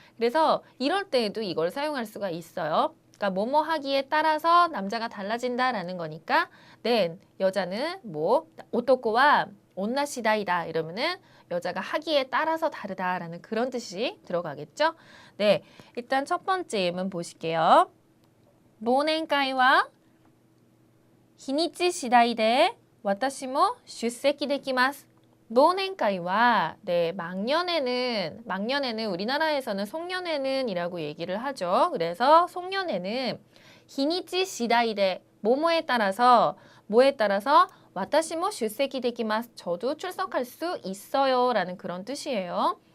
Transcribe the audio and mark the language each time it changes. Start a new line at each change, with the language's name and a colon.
Korean: 그래서 이럴 때에도 이걸 사용할 수가 있어요. 그러니까 뭐뭐 하기에 따라서 남자가 달라진다라는 거니까 네 여자는 뭐
Japanese: 오토코와 온나시다이다
Korean: 이러면은 여자가 하기에 따라서 다르다라는 그런 뜻이 들어가겠죠. 네, 일단 첫 번째 예문 보실게요.
Japanese: 忘年会は日にち次第で私も出席できます. 忘年会は
Korean: 네, 막년에는 우리나라에서는 송년회는 이라고 얘기를 하죠. 그래서 송년회는
Japanese: 히니치 시다이데
Korean: 뭐뭐에 따라서 뭐에 따라서
Japanese: 私も出席できます.
Korean: 저도 출석할 수 있어요 라는 그런 뜻이에요.